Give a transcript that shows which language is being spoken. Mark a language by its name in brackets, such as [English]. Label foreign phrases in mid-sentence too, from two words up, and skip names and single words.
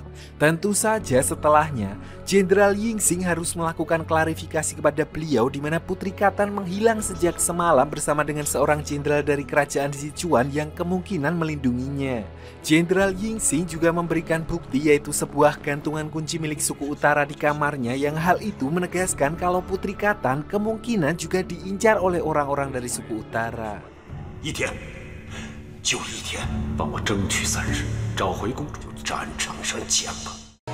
[Indonesian] Tentu saja setelahnya, Jenderal Yingxing harus melakukan klarifikasi kepada beliau di mana Putri Katan menghilang sejak semalam bersama dengan seorang jenderal dari kerajaan Sichuan yang kemungkinan melindunginya. Jenderal Yingxing juga memberikan bukti yaitu sebuah gantungan kunci milik suku utara di kamarnya yang hal itu menegaskan kalau Putri Katan kemungkinan juga diincar oleh orang-orang dari suku utara. [Chinese] 一天，就一天，帮我争取3日，找回公主，战场上见吧。